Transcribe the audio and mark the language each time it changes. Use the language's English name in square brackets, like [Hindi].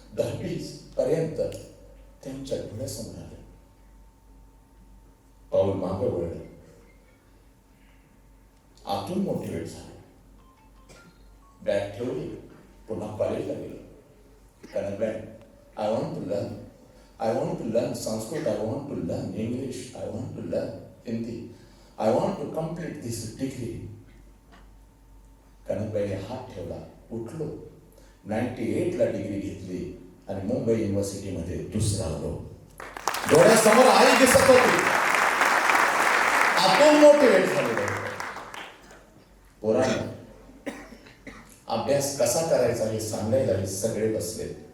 [Marathi] 10वी पर्यंत त्यांच्या डोळ्यासमोर आलं. पाऊल मागे वळलं. आतून मोटिवेट झालं. बॅग ठेवली, पुन्हा कॉलेजला गेलो. कारण bag [English] I want to learn. I want to learn Sanskrit. I want to learn English. I want to learn Hindi. I want to complete this degree. [Marathi] कनकबाईने हात ठेवला, उठलो, 98ला डिग्री घेतली आणि मुंबई युनिव्हर्सिटीमध्ये दुसरा आलो. डोळ्यासमोर आई दिसत होती, आतून मोटिवेट झालेलो. पोरांनो, अभ्यास कसा करायचा हे सांगायला हे सगळे बसले.